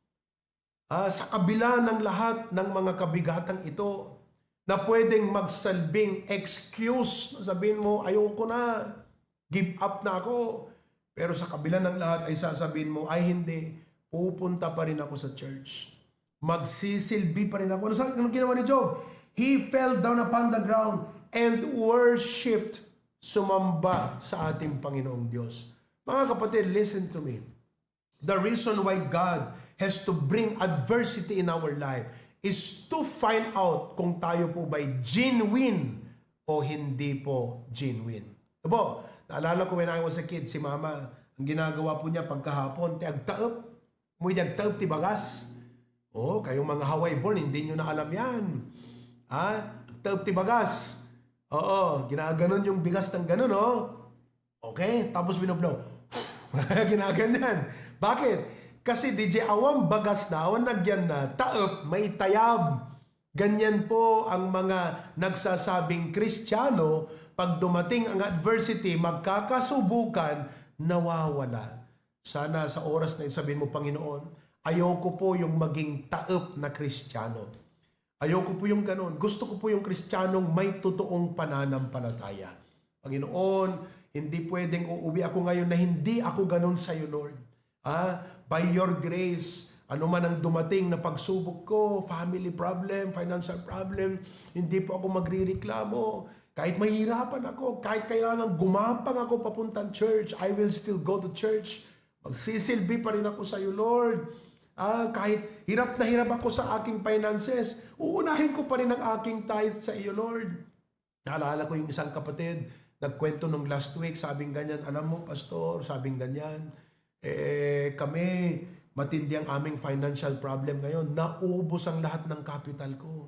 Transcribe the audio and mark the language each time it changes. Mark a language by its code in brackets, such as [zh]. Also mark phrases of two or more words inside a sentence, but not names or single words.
[tl] sa kabila ng lahat ng mga kabigatang ito, na pwedeng magsalbing excuse, sabihin mo, ayoko na, [en] give up [tl] na ako. Pero sa kabila ng lahat ay sasabihin mo, ay hindi, pupunta pa rin ako sa church. Magsisilbi pa rin ako. Anong ginawa ni Job? [en] He fell down upon the ground and worshipped, [tl] sumamba sa ating Panginoong Diyos. Mga kapatid, [en] listen to me. The reason why God has to bring adversity in our life is to find out [tl] kung tayo po ba'y genuine o hindi po genuine. Diba? Naalala ko [en] when I was a kid, [tl] si mama, ang ginagawa po niya pagkahapon, [ilo] agtaop, muy agtaop ti bagas. [tl] Oh, kayong mga Hawaii born, hindi nyo na alam yan. [ilo] Agtaop ti bagas. [tl] Oo, ginaganon yung bigas ng ganon, oh. Okay, tapos binublaw. Ginaganyan. Bakit? [ilo] Kasi DJ awang bagas na, awan nagyan na, taop, may tayab. [tl] Ganyan po ang mga nagsasabing Kristiyano, pag dumating ang adversity, magkakasubukan, nawawala. Sana sa oras na sabihin mo, Panginoon, ayoko po yung maging taop na Kristiyano. Ayoko po yung ganun. Gusto ko po yung Kristiyanong may totoong pananampalataya. Panginoon, hindi pwedeng uuwi ako ngayon na hindi ako ganun sa iyo, Lord. [en] By your grace, [tl] ano man ang dumating na pagsubok ko, [en] family problem, financial problem, [tl] hindi po ako magrireklamo. Kahit mahirapan ako, kahit kailangan gumapang ako papuntang church, [en] I will still go to church. [tl] Magsisilbi pa rin ako sa iyo, Lord. Kahit hirap na hirap ako sa aking finances, uunahin ko pa rin ang aking tithe sa iyo, Lord. Naalala ko yung isang kapatid, nagkwento nung [en] last week, [tl] sabing ganyan, alam mo, pastor, sabing ganyan, kami, matindi ang aming [en] financial problem [tl] ngayon, naubos ang lahat ng capital ko.